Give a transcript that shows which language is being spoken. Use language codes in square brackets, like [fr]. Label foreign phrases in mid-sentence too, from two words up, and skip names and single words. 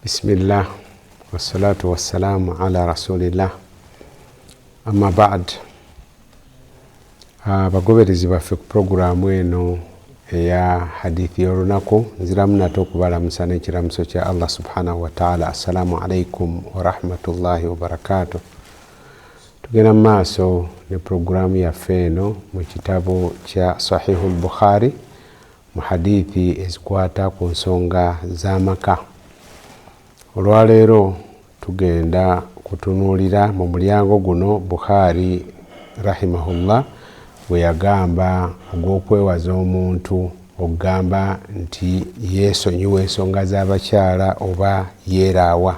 [ar] بسم الله والصلاة والسلام على رسول الله أما بعد. [lg] Bagoberezi baffe ku programu eno eya hadithi y'olunaku nziramu nate okubalamusa n'ekiramuso kya Allah [ar] سبحانه وتعالى. السلام عليكم ورحمة الله وبركاته. [lg] Tugenda mu maaso ne programu yaffe eno mu kitabu kya Sahihul Bukhari mu hadithi ezikwata ku nsonga z'amaka. Olwaleero tugenda kutunuulira mu mulyango guno Bukhari rahimahullah bwe yagamba ogw'okwewaza omuntu okugamba nti yeesonyiwa ensonga z'abakyala oba yeeraawa.